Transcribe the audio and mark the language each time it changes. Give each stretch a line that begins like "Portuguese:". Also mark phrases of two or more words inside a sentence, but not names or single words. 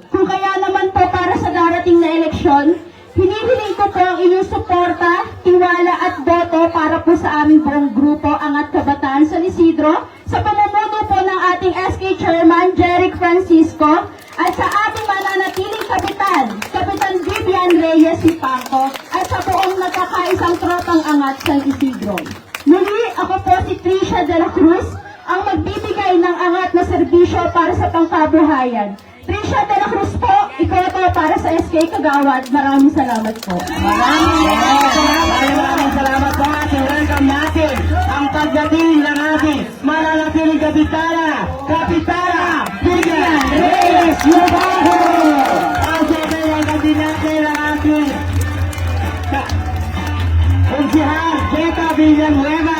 Filipino: Kung kaya naman po para sa darating na eleksyon, hinihiling ko po ang inyong suporta, tiwala at boto para po sa aming buong grupo Angat Kabataan San Isidro sa pamumuno po ng ating SK Chairman Jeric Francisco at sa ating mananatiling kapitan, Kapitan Vivian Reyes Sipangco at sa buong nagkakaisang tropang Angat San Isidro. Muli, ako po si Trisha de la Cruz, ang magbibigay ng angat na serbisyo para sa pangkabuhayan. Trisha de la Cruz po, ikaw po para sa SK Kagawad. Maraming salamat po. Maraming salamat po at welcome natin ang pagdating ng ating mananatiling Kapitana Vivian Reyes Sipangco. Ang siyempre ang kandidatin ng ating Konsihal Jeta Villanueva.